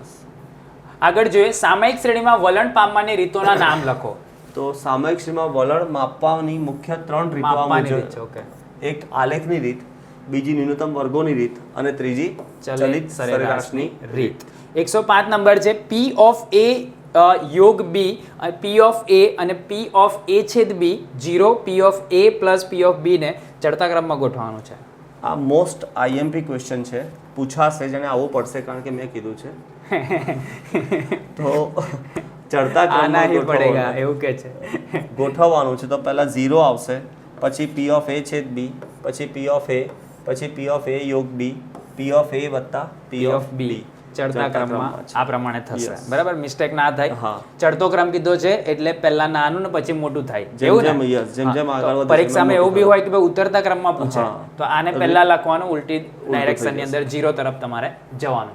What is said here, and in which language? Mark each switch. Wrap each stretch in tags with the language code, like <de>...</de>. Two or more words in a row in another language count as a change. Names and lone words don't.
<gu>આગળ જોઈએ સામયિક શ્રેણીમાં વલણ પામવાની રીતોના નામ લખો. તો સામયિક શ્રેણીમાં વલણ માપવાની મુખ્ય 3 રીતો મુજબ છે. ઓકે, એક આલેખની રીત, બીજી ન્યૂનતમ વર્ગોની રીત અને ત્રીજી ચલિત સરેરાશની રીત. 105 નંબર છે</gu> <en>p of a</en> <gu>યોગ</gu> <en>b, p of a</en> <gu>અને</gu> <en>p of a</en> <gu>છેદ</gu> <en>b 0 p of a plus p of b</en> <gu>ને ચડતા ક્રમમાં ગોઠવવાનું છે. આ</gu> <en>most IMP question</en> <gu>છે, પૂછાશે જેને આવવું પડશે કારણ કે મેં કીધું છે. તો ચડતા ક્રમમાં એવું કે છે ગોઠવવાનું છે. તો પહેલા 0 આવશે, પછી</gu> <en>p of a</en> <gu>છેદ b, પછી</gu> <en>p of a,</en> <gu>પછી</gu> <en>p of a</en> <gu>યોગ</gu> <en>b, p of a</en> <gu>વત્તા</gu> <en>p of b.</en> <gu>ચડતા ક્રમમાં આ પ્રમાણે થશે. બરાબર, મિસ્ટેક ના થાય. ચડતો ક્રમ કીધો છે એટલે પહેલા નાનું ને પછી મોટું થાય. જેમ જેમ આગળ પરીક્ષામાં એવું બી હોય કે ભાઈ ઉતરતા ક્રમમાં પૂછે તો આને પહેલા લખવાનું, ઉલટી ડાયરેક્શન ની અંદર 0 તરફ તમારે જવાનું.</gu>